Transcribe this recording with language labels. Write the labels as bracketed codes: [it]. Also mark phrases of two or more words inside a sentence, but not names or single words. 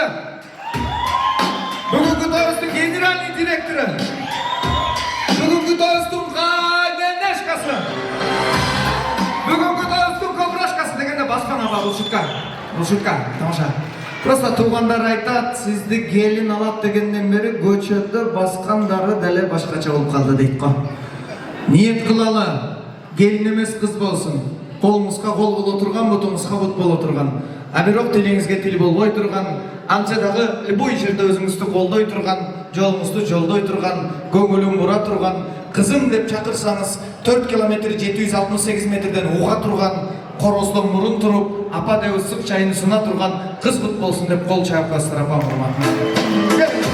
[kk] Бүгінгі тойыбыздың [ru] генеральный директоры. [kk] Бүгінгі тойыбыздың менешкасы. Бүгінгі тойыбыздың көбірашкасы дегенде басқан аба, бұл шутка. Бұл шутка, тамаша. Просто туғандар айтат, сізді келін алат дегенден бері [ky] көчөдө басқандары дәле башкача болуп калды дейт го. Ниет кылалы, келин эмес кыз болсун. Колуңузга кол боло турган, бутуңузга бут боло турган. А бирок тилиңизге тил болбой турган, анча дагы любой жерде өзүңүздү колдой турган, жолуңузду жолдой турган, көңүлүн бура турган, кызым деп чакырсаңыз 4 километр 768 метрден уга турган, короздон мурун туруп, апа деп ысык чайын суна турган кыз бут болсун деп кол чаап коесуздар, апам урматына.